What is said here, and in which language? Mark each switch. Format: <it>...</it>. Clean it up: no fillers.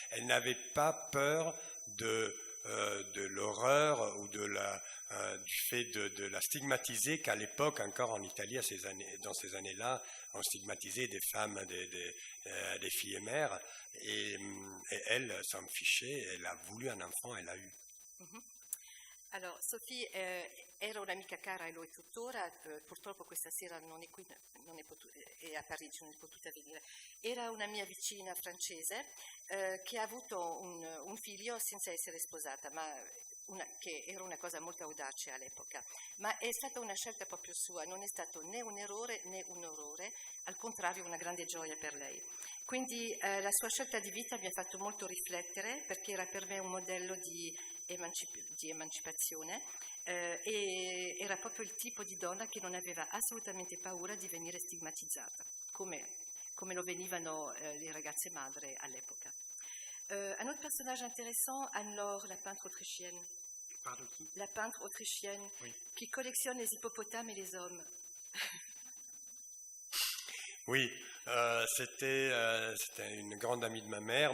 <fr>Elle n'avait pas peur de l'horreur ou du fait de la stigmatiser, qu'à l'époque, encore en Italie, dans ces années-là, on stigmatisait des femmes, des filles mères, et elle s'en fichait, elle a voulu un enfant, elle l'a eu.</fr> <it>Alors, Sophie era un'amica cara e lo è tuttora, purtroppo questa sera non è qui, è a Parigi, non è potuta venire. Era una mia vicina francese che ha avuto un figlio senza essere sposata, che era una cosa molto audace all'epoca, ma è stata una scelta proprio sua, non è stato né un errore né un orrore, al contrario una grande gioia per lei. Quindi la sua scelta di vita mi ha fatto molto riflettere, perché era per me un modello di emancipazione e era proprio il tipo di donna che non aveva assolutamente paura di venire stigmatizzata, come lo venivano le ragazze madre all'epoca.</it> <fr>Un autre personnage intéressant, Anne-Laure, la peintre autrichienne. Pardon, qui? La peintre autrichienne, oui, qui collectionne les hippopotames et les hommes. Oui, c'était une grande amie de ma mère.</fr>